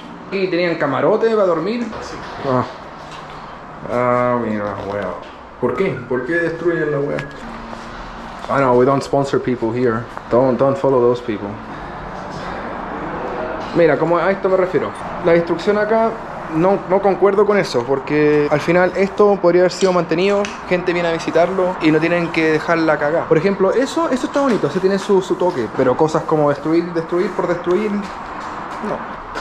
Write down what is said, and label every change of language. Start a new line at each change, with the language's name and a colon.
Spanish: Y tenían camarote para dormir. Mira, wea. ¿Por qué? ¿Por qué destruyen la wea?
English: I know, we don't sponsor people here. Don't follow those people.
Spanish: Mira, como a esto me refiero. La destrucción acá no concuerdo con eso, porque al final esto podría haber sido mantenido, gente viene a visitarlo y no tienen que dejarla cagar. Por ejemplo, eso está bonito, eso tiene su toque, pero cosas como destruir por destruir, no.